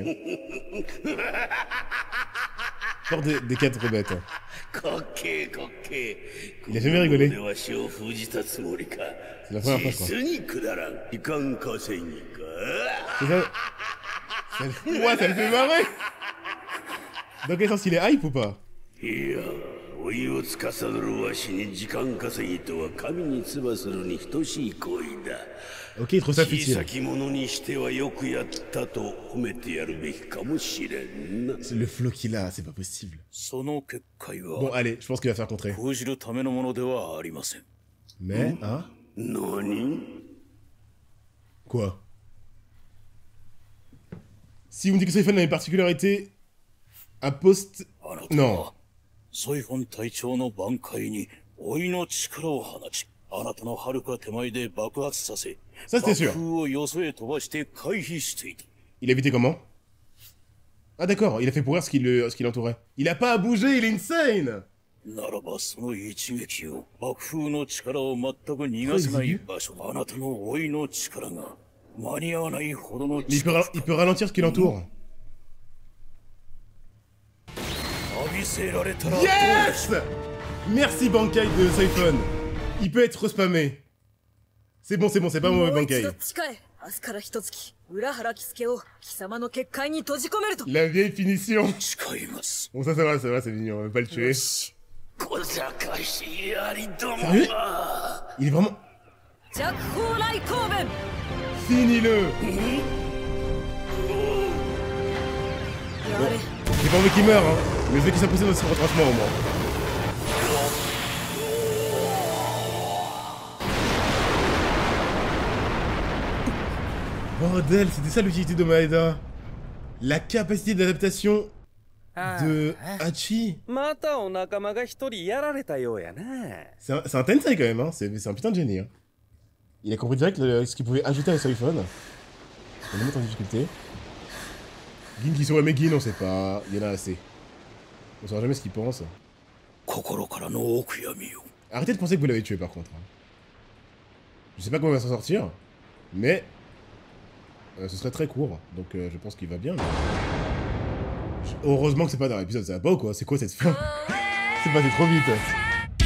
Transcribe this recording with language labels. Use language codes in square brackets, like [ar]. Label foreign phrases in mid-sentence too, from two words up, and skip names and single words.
[fr] Hein. Genre des 4 bêtes. Il a jamais rigolé. C'est la première fois, je crois. Ouais, ça le fait marrer. Dans quel sens il est hype ou pas? [ja] 老いを司るわしに時間稼ぎとは神に唾するに等しい行為だ。 [fr] Ok, il trouve ça futile. [ja] 小さき者にしてはよくやったと褒めてやるべきかもしれんな。 [fr] C'est le flow qu'il a, c'est pas possible. [ja] その結界は [fr] Bon, allez, je pense qu'il va faire contrer. [ja] 封じるためのものではありません。 [fr] Mais, hein? [ja] 何? [fr] Quoi? Si vous me dites que Soifan a une particularité, un post... Non. [ja] ソイフォン隊長の挽回に老いの力を放ち、あなたの遥か手前で爆発させ、 [fr] Ça, c'était sûr. [ja] 爆風をよそへ飛ばして回避していた。 [fr] Il a évité comment? Ah d'accord, il a fait pourrir ce qui l'entourait. Il a pas à bouger, il est insane! [ja] ならばその一撃を爆風の力を全く逃がせない場所、あなたの老いの力が間に合わないほどの [fr] Il peut ralentir ce qui l'entoure. [ja] 浴びせられたらどうでしょう。 [fr] Yes! Merci Bankai de Soifon. Il peut être spammé. C'est bon, c'est pas mauvais [ja] もう一 Bankai. 度誓え。明日から一月、浦原喜助を貴様の結界に閉じ込めると。 [fr] La vieille finition. [ja] 誓います。 [fr] Bon ça va, c'est mignon, on va pas le tuer. [ja] 小賢しやりども [fr] Sérieux? [ja] は。 [fr] Il est vraiment... [ja] 弱砲雷光弁。 [fr] Finis-le! [ja] やれ。 [fr] J'ai pas envie qu'il meure, hein. Mais je veux qu'il s'imposer dans ce retranchement au moins. Bordel, c'était ça l'utilité de Maeda. La capacité d'adaptation de Hachi. [ja] またお仲間が一人やられたようやな。 [fr] C'est un Tensei quand même, hein. C'est un putain de génie. Hein. Il a compris direct ce qu'il pouvait ajouter à Soifon. On le met en difficulté. Gin qui saurait, mais Gin on sait pas. Il y en a assez. On saura jamais ce qu'il pense. [ja] 心からのお悔やみを。 [fr] Arrêtez de penser que vous l'avez tué par contre. Je sais pas comment il va s'en sortir, mais ce serait très court, donc je pense qu'il va bien. Mais... Heureusement que c'est pas dans l'épisode, ça va pas ou quoi? C'est quoi cette fin? C'est passé trop vite.